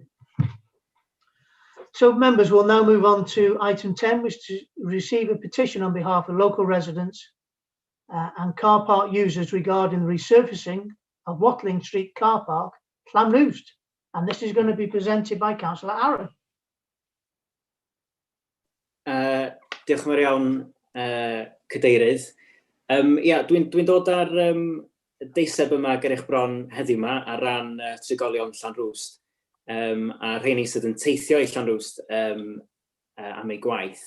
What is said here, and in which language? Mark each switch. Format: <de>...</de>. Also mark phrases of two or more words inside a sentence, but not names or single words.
<en>So, members, we'll now move on to item 10, which is to receive a petition on behalf of local residents and car park users regarding the resurfacing of Watling Street car park, Llanrwst. And this is going to be presented by Councillor Aaron.</en> <cy>Diolch yn fawr iawn, Cadeirydd. Dwi'n dod ar deiseb yma ger eich bron heddiw yma ar ran trigolion Llanrwst, a rheini sydd yn teithio i Llanrwst am ei gwaith.</cy>